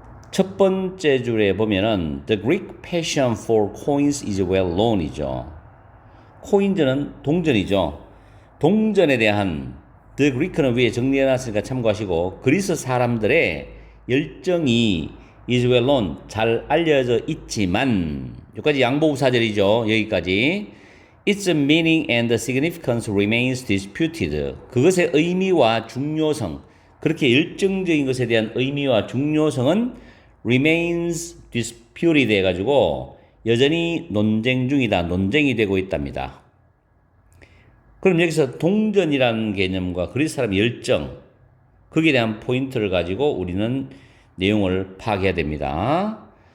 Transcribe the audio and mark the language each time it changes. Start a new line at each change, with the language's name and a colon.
Korean: 첫 번째 줄에 보면은
English: The Greek passion for coins is well known이죠.
Korean: 코인즈는 동전이죠. 동전에 대한 The Greek는 위에 정리해놨으니까 참고하시고 그리스 사람들의 열정이
English: is well known
Korean: 잘 알려져 있지만 여기까지 양보부사절이죠. 여기까지
English: its meaning and significance remains disputed.
Korean: 그것의 의미와 중요성 그렇게 열정적인 것에 대한 의미와 중요성은
English: remains disputed
Korean: 해가지고 여전히 논쟁 중이다. 논쟁이 되고 있답니다. 그럼 여기서 동전이라는 개념과 그리스 사람의 열정 거기에 대한 포인트를 가지고 우리는 내용을 파악해야 됩니다.